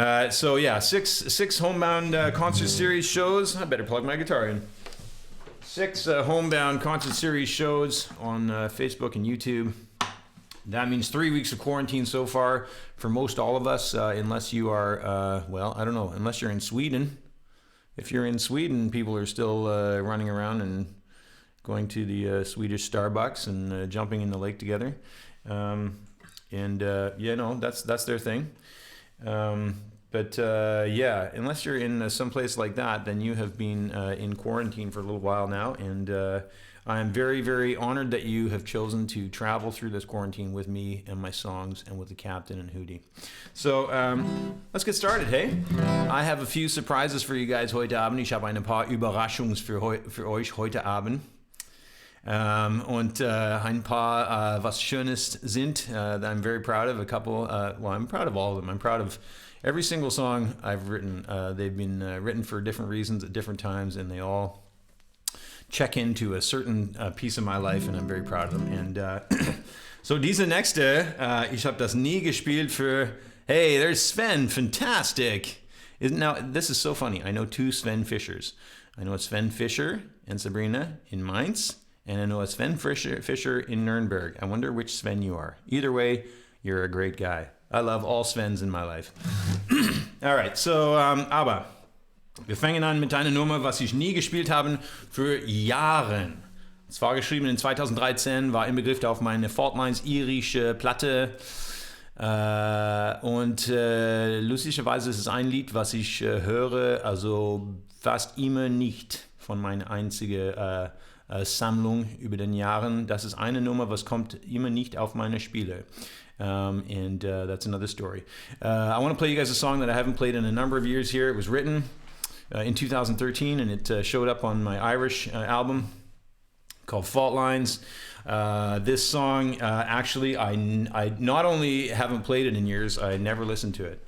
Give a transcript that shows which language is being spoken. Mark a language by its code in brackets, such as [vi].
[en] So yeah, six Homebound Concert Series shows. I better plug my guitar in. 6 Homebound Concert Series shows on Facebook and YouTube. That means 3 weeks of quarantine so far for most all of us, unless you are, well, I don't know, unless you're in Sweden. If you're in Sweden, people are still running around and going to the Swedish Starbucks and jumping in the lake together. Yeah, no, that's their thing. But yeah, unless you're in some place like that, then you have been in quarantine for a little while now. And I'm very, very honored that you have chosen to travel through this quarantine with me and my songs and with the Captain and Hudi. So, let's get started, hey? I have a few surprises for you guys [de] heute Abend. Ich habe ein paar Überraschungen für euch heute Abend. Und ein paar was Schönes sind [en] that I'm very proud of. A couple, I'm proud of all of them. I'm proud of every single song I've written. They've been written for different reasons at different times, and they all check into a certain piece of my life, and I'm very proud of them. And so [de] diese nächste, ich habe das nie gespielt für, [en] hey, there's Sven, fantastic. Now, this is so funny. I know two Sven Fischers. I know a Sven Fischer and Sabrina in Mainz, and I know a Sven Fischer in Nuremberg. I wonder which Sven you are. Either way, you're a great guy. I love all Svens in my life. All right, so, [de] aber wir fangen an mit einer Nummer, was ich nie gespielt habe für Jahren. Es war geschrieben in 2013, war im Begriff auf meine Faultlines irische Platte. Und lustigerweise ist es ein Lied, was ich höre, also fast immer nicht von meiner einzigen Sammlung über den Jahren. Das ist eine Nummer, was kommt immer nicht auf meine Spiele. [en] And that's another story. I want to play you guys a song that I haven't played in a number of years here. It was written in 2013, and it showed up on my Irish album called Fault Lines. This song, actually, I not only haven't played it in years, I never listened to it.